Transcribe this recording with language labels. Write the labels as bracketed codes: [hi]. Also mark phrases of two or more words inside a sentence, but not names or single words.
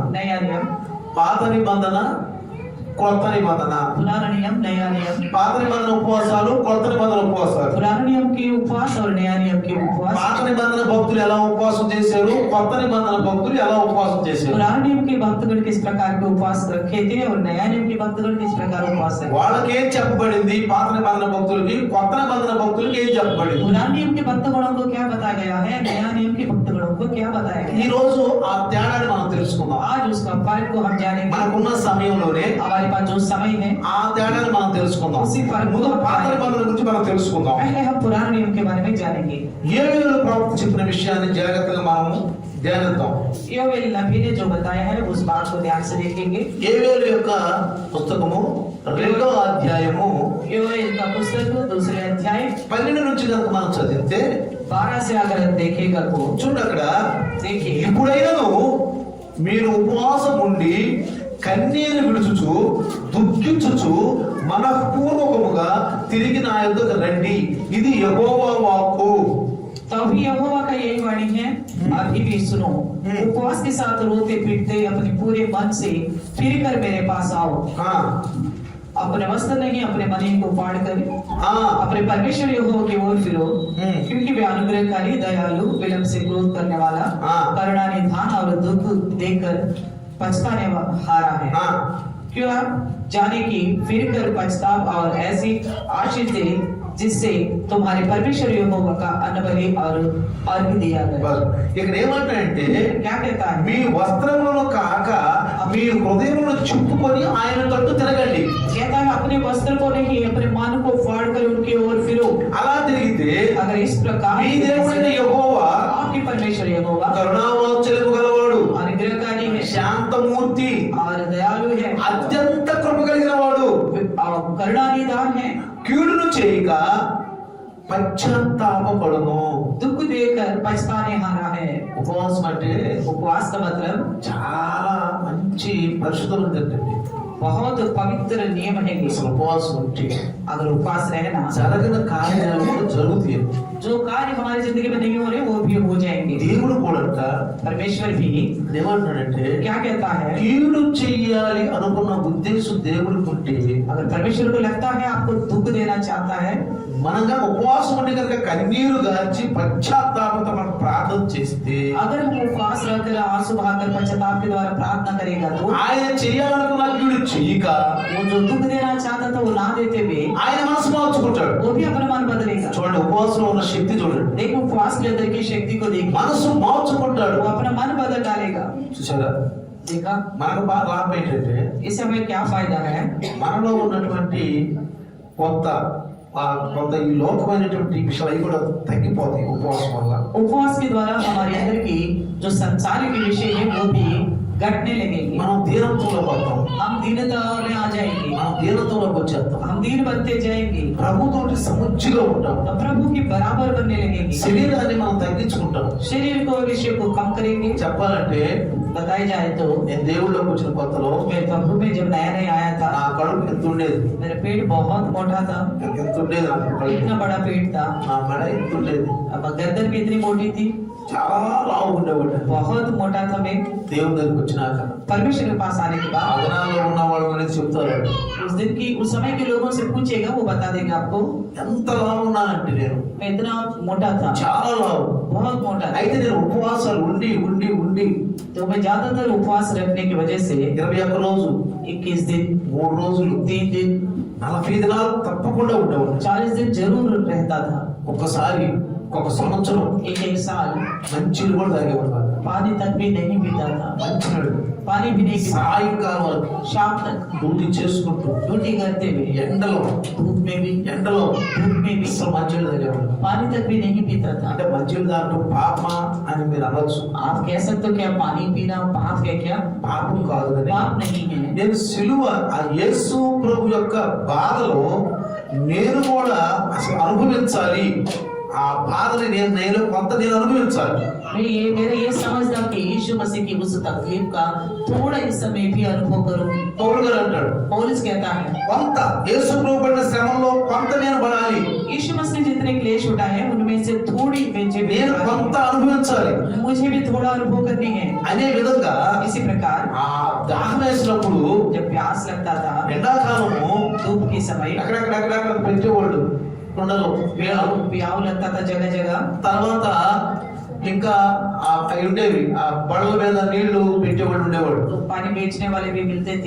[hi] नया नियम, [te] పాత నిబంధన, కొత్త నిబంధన. [hi] पुराना नियम, नया नियम, [te] పాత నిబంధన ఉపవాసాలు, కొత్త నిబంధన ఉపవాసాలు. [hi] पुराने नियम के उपवास और नया नियम के उपवास। [te] పాత నిబంధన భక్తులు ఎలా ఉపవాసం చేశారు, కొత్త నిబంధన భక్తులు ఎలా ఉపవాసం చేశారు. [hi] पुराने नियम के भक्तगण किस प्रकार के उपवास रखे थे और नया नियम के भक्तगण किस प्रकार उपवास रखे। [te] వాళ్ళకి ఏం చెప్పబడింది, పాత నిబంధన భక్తులకి, కొత్త నిబంధన భక్తులకి ఏం చెప్పబడింది. [hi] पुराने नियम के भक्तगणों को क्या बताया गया है, नया नियम के भक्तगणों को क्या बताया गया [te] ఈ [hi] है। [te] రోజు ఆ తేడాన్ని మనం తెలుసుకుందాం. [hi] आज उसका फर्क को हम जानेंगे। [te] మనకున్న సమయంలోనే [hi] हमारे पास जो समय है, [te] ఆ తేడాన్ని మనం తెలుసుకుందాం. [hi] उसी फर्क [te] ముందు [hi] को [te] పాత నిబంధన గురించి మనం తెలుసుకుందాం. [hi] पहले हम पुराने नियम के बारे में जानेंगे। [te] యోవేలు ప్రవక్త చెప్పిన విషయాన్ని జాగ్రత్తగా మనము ధ్యానిద్దాం. [hi] योवेल नबी ने जो बताया है उस बात को ध्यान से देखेंगे। [te] యోవేలు యొక్క పుస్తకము 2వ అధ్యాయము [hi] योवेल का पुस्तक 2 अध्याय [te] 12 నుంచి కనుక మనం చదివితే [hi] 12 से अगर देखेगा तो [te] చూడండి, అక్కడ [hi] देखिए, [te] ఇప్పుడైనను మీరు ఉపవాసం ఉండి కన్నీరు విడుచుచు దుఃఖించుచు మనఃపూర్వకముగా తిరిగి నా యొద్దకు రండి, ఇది యెహోవా వాక్కు. [hi] तो अभी यहोवा का यही वाणी है, अभी भी सुनो। उपवास के साथ रोते पीटते अपने पूरे मन से फिर कर मेरे पास आओ। ఆ, अपने वस्त्र नहीं अपने मन को फाड़ कर ఆ, अपने परमेश्वर यहोवा की ओर फिरो, हम्म। क्योंकि वे अनुग्रहकारी, दयालु, विलंब से क्रोध करने वाला, हाँ। करुणा निधान और दुख देकर पछताने हारा है। ఆ. क्यों आप जाने की फिर कर पछताव और ऐसी आशीष दे जिससे तुम्हारे परमेश्वर यहोवा का अन्न और अर्घ दिया गया। బస్. [te] ఇక్కడ ఏమంటాడంటే, [hi] क्या कहता है, [te] మీ వస్త్రములను కాక మీ హృదయములను చుట్టుకొని ఆయన తట్టు తిరగండి. [hi] कहता है अपने वस्त्र को नहीं अपने मन को फाड़ कर उनकी ओर फिरो। [te] అలా తిరిగితే [hi] अगर इस प्रकार [te] మీ దేవుడైన యెహోవా [hi] आपके परमेश्वर यहोवा [te] కరుణావాత్సల్యము గలవాడు, [hi] अनुग्रहकारी है [te] శాంతమూర్తి, [hi] और दयालु है [te] అత్యంత కృప కలిగిన వాడు, [hi] और करुणा निधान है, [te] కీడును చేయక పశ్చాత్తాపపడును. [hi] दुख देकर पछताने हारा है। [te] ఉపవాసం అంటే [hi] उपवास का मतलब [te] చాలా మంచి పరిశుద్ధమైన దగ్గరండి. [hi] बहुत पवित्र नियम है ये। [te] అసలు ఉపవాసం ఉంటే [hi] अगर उपवास रहना, [te] జరగన కార్యాలు కూడా జరుగుతాయి. [hi] जो कार्य हमारी जिंदगी में नहीं हो रहे वो भी हो जाएंगे। [te] దేవుడు కూడా [hi] परमेश्वर भी [te] ఏమంటాడంటే, [hi] क्या कहता है, [te] కీడు చెయ్యాలి అనుకున్న ఉద్దేశం దేవుడికి ఉంటే [hi] अगर परमेश्वर को लगता है आपको दुख देना चाहता है, [te] మనంగా ఉపవాసం ఉండి కనుక కన్నీరు గార్చి పశ్చాత్తాపంతో మనం ప్రార్థన చేస్తే [hi] अगर हम उपवास रहकर आंसू बहाकर पश्चाताप के द्वारा प्रार्थना करेगा तो [te] ఆయన చేయాలనుకున్న కీడు చెయ్యక [hi] वो जो दुख देना चाहता था वो ना देते हुए [te] ఆయన మనసు మార్చుకుంటాడు. [hi] वो भी अपना मन बदलेगा। [te] చూడండి, ఉపవాసంలో ఉన్న శక్తి చూడండి. [hi] देखो उपवास के अंदर की शक्ति को देखिए, [te] మనసు మార్చుకుంటాడు. [hi] वो अपना मन बदल डालेगा। [te] చూసారా, [hi] देखा, [te] మనకు బాగా లాభం ఏంటంటే [hi] इससे हमें क्या फायदा है, [te] మనలో ఉన్నటువంటి కొంత ఈ లోకమైనటువంటి విషయాలు అవి కూడా తగ్గిపోతాయి ఉపవాసం వల్ల. [hi] उपवास के द्वारा हमारे अंदर की जो संसार के विषय है वो भी घटने लगेंगे, [te] మనం దీనత్వంలో పడతాం, [hi] हम दीनता में आ जाएंगे, [te] మనం దీనత్వంలోకి వచ్చేస్తాం, [hi] हम दीन बनते जाएंगे, [te] ప్రభుతోటి సముచిగా ఉంటాం, [hi] तो प्रभु के बराबर बनने लगेंगे, [te] శరీరాన్ని మనం తగ్గించుకుంటాం. [hi] शरीर को विषय को कम करेंगे. [te] చెప్పాలంటే [hi] बताया जाए तो [te] నేను దేవుళ్ళలోకి వచ్చిన కొత్తలో [hi] मैं प्रभु में जब नया नया आया था, [te] నా కడుపు ఎంత ఉండేది, [hi] मेरा पेट बहुत मोटा था, [te] ఎంత ఉండేది, నాకు కడుపు, [hi] इतना बड़ा पेट था, [te] నా మెడ ఎంత ఉండేది, [hi] अब गर्दन भी इतनी मोटी थी, [te] చాలా లావు ఉండేవాడు. [hi] बहुत मोटा था मैं. [te] దేవుని దగ్గరికి వచ్చినాక [hi] परमेश्वर के पास आने के ఆ बाद [te] దినాల్లో ఉన్న వాళ్ళు అనేది చెప్తారు, [hi] उस समय के लोगों से पूछेगा, वो बता देगा आपको [te] ఎంత లావు ఉన్నానంటే నేను [hi] मैं इतना मोटा था, [te] చాలా లావు. [hi] बहुत मोटा था. [te] అయితే నేను ఉపవాసాలు ఉండి ఉండి ఉండి [hi] तो मैं ज्यादातर उपवास रखने की वजह से [te] 21 రోజు [hi] 21 दिन [te] 3 రోజులు [hi] 3 दिन [te] 40 దినాలు తప్పకుండా ఉండేవాడు. [hi] 40 दिन जरूर रहता था. [te] ఒక్కసారి ఒక సంవత్సరం [hi] एक साल [te] మంచి నీళ్ళు కూడా తాగేవాడు కాదు. [hi] पानी तक भी नहीं पीता था, [te] మంచి నీళ్ళు [hi] पानी भी नहीं पीता. [te] సాయంకాలం వరకు [hi] शाम तक [te] డ్యూటీ చేసుకుంటూ [hi] ड्यूटी करते हुए [te] ఎండలో [hi] धूप में भी धूप में भी [te] అసలు మంచి నీళ్ళు తాగేవాడు. [hi] पानी तक भी नहीं पीता था. [te] అంటే మంచి నీళ్ళు తాగడం పాపమా అని మీరు అనొచ్చు. [hi] आप कह सकते हो क्या पानी पीना पाप है क्या? [te] పాపం కాదు కానీ [hi] पाप नहीं है. [te] నేను సిలువ ఆ యేసు ప్రభు యొక్క బాధలో నేను కూడా అసలు అనుభవించాలి, ఆ బాధని నేను కొంత అనుభవించాలి. [hi] मेरा ये समझना कि यीशु मसीह की उस तकलीफ का थोड़ा इस समय भी अनुभव करूं. [te] పౌలు గారు అంటాడు, [hi] पौलुस कहता है [te] కొంత యేసు ప్రభు పడిన శ్రమలో కొంత నేను పడాలి, [hi] यीशु मसीह जितने क्लेश उठाए उनमें से थोड़ी [te] నేను కొంత అనుభవించాలి [hi] मुझे भी थोड़ा अनुभव करनी है. [te] అనే విధంగా [hi] इसी प्रकार [te] ఆ దాహం వేసినప్పుడు [hi] जब प्यास लगता था [te] ఎండాకాలము [hi] धूप के समय [te] అక్కడక్కడ పెట్టేవాళ్ళు కొండలో. [hi] प्याऊ लगता था जगह जगह. [te] తర్వాత ఇంకా అవి ఉండేవి, ఆ బడల మీద నీళ్లు పెట్టేవాడు ఉండేవాడు. [hi] तो पानी बेचने वाले भी मिलते थे.